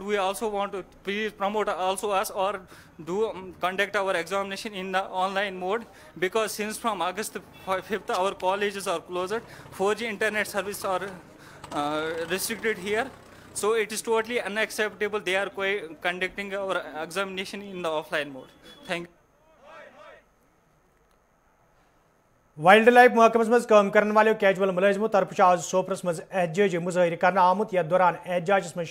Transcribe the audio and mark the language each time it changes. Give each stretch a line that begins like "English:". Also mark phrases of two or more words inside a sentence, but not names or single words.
English: We also want to please promote also us or do conduct our examination in the online mode, because since from August 5th our colleges are closed, 4G internet service are restricted here. So it is totally unacceptable. They are conducting our examination in the offline mode. Thank you. wild life
Kashmiri: महकमस मज
Urdu: کام کرنے والے
Kashmiri: कैजुअल मुलाजिमों तरफ आज सोपरस मज एहतजाज मुजाहिर करना आमुत यथ दौरान
Urdu: احتجاج میں